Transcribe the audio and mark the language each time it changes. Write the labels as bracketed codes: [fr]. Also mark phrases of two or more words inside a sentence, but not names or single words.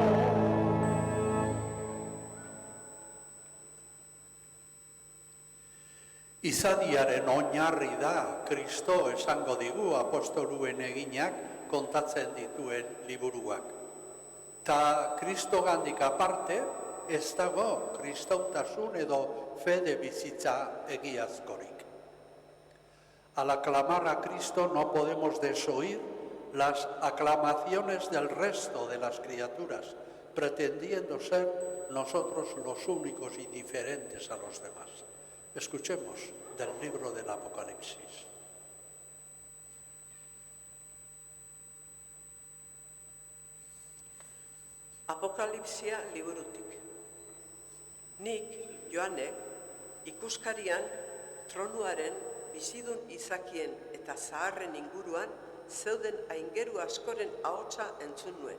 [eu] Izadiaren oinarri da Kristo esango digu apostoluen eginak kontatzen dituen liburuak. Ta Kristogandik aparte, ez dago kristautasun edo fede bizitza egiazkorik. [es] Al aclamar a Cristo no podemos desoír las aclamaciones del resto de las criaturas, pretendiendo ser nosotros los únicos y diferentes a los demás. Escuchemos del libro del Apocalipsis. [eu] Apokalipsia liburutik. Nik, Joanek, ikuskarian tronuaren, bizidun izakien eta zaharren inguruan zeuden aingeru askoren ahotsa entzun nuen.